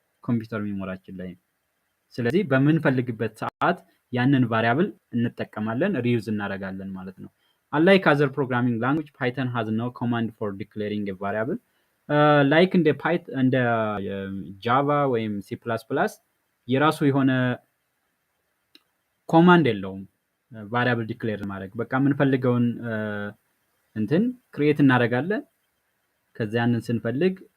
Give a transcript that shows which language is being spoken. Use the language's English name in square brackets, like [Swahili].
[Amharic] ኮምፒውተር ሚሞሪያችን ላይ። ስለዚህ በምንፈልግበት ሰዓት ያንን ቫሪያብል እንጠቀማለን፣ ሪዩዝ እናደርጋለን ማለት ነው። [English] unlike other programming language, Python has no command for declaring a variable. Like in the Python and Java [Amharic] ወይም C++ የራሱ የሆነ ኮማንድ የለውም ቫሪያብል ዲክሌር ማድረግ። በቃ የምንፈልገውን እንትን ክሬት እናደርጋለን። ከዛ ያንን ስንፈልግ